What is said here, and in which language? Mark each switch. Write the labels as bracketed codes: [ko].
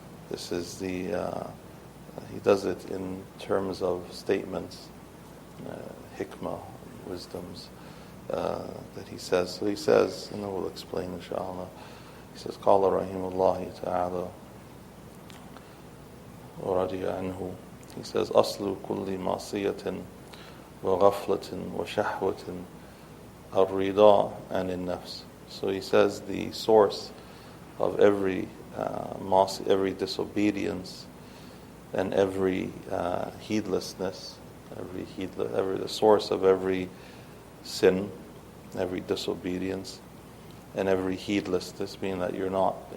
[en] This is he does it in terms of statements, hikmah, wisdoms that he says. So he says, and we'll explain inshallah. He says, [ar] قال رحمه الله تعالى ورضي عنه. [en] He says, [ar] أصل كل معصية وغفلة وشهوة الرضا عن النفس. [en] So he says the source of every disobedience and every heedlessness, the source of every sin, every disobedience, and every heedlessness, meaning that you're not